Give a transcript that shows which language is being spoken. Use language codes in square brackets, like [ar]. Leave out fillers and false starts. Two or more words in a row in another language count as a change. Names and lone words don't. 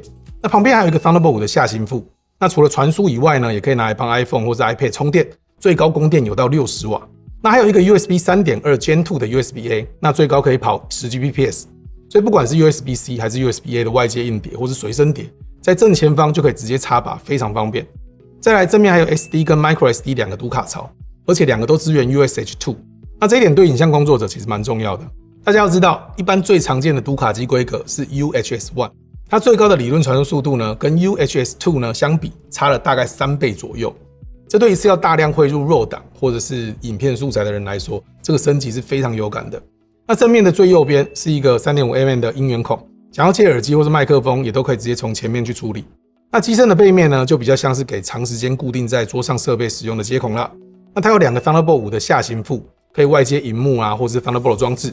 [zh] 那旁邊還有一個 Thunderbolt 5的下行副，那除了傳輸以外呢，也可以拿來幫 iPhone 或者 iPad 充電，最高供電有到60瓦。那還有一個 USB 3.2 Gen 2的 USB-A， 那最高可以跑10Gbps。所以不管是 USB-C 還是 USB-A 的外接硬碟或是隨身碟，在正前方就可以直接插拔，非常方便。再來正面還有 SD 跟 microSD 2個讀卡槽，而且2個都支援 USH2。那這一點對影像工作者其實蠻重要的。大家要知道，一般最常見的讀卡機規格是 UHS-1， 它最高的理論傳輸速度呢，跟 UHS-2 呢相比，差了大概3倍左右。這對一次要大量匯入 RAW 檔或者是影片素材的人來說，這個升級是非常有感的。那正面的最右邊是一個 3.5mm 的音源孔，想要接耳機或是麥克風，也都可以直接從前面去處理。那機身的背面呢，就比較像是給長時間固定在桌上設備使用的接孔啦。那它有2個 Thunderbolt 5的下行副，可以外接螢幕啊，或是 Thunderbolt 裝置。